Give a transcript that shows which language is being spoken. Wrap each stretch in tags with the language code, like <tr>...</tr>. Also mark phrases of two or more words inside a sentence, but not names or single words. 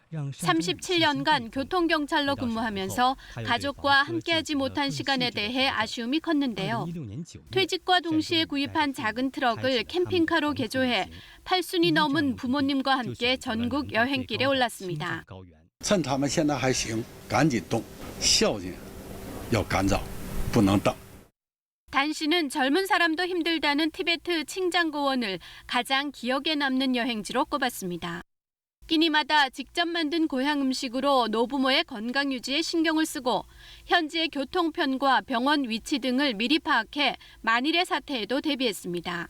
<ko>37년간 교통경찰로 근무하면서 가족과 함께하지 못한 시간에 대해 아쉬움이 컸는데요. 퇴직과 동시에 구입한 작은 트럭을 캠핑카로 개조해 8순이 넘은 부모님과 함께 전국 여행길에 올랐습니다.</ko> <zh>趁他们现在还行，赶紧动，孝敬要赶早，不能等。</zh> <ko>단 씨는 젊은 사람도 힘들다는 티베트 칭장고원을 가장 기억에 남는 여행지로 꼽았습니다. 끼니마다 직접 만든 고향 음식으로 노부모의 건강 유지에 신경을 쓰고 현지의 교통편과 병원 위치 등을 미리 파악해 만일의 사태에도 대비했습니다.</ko>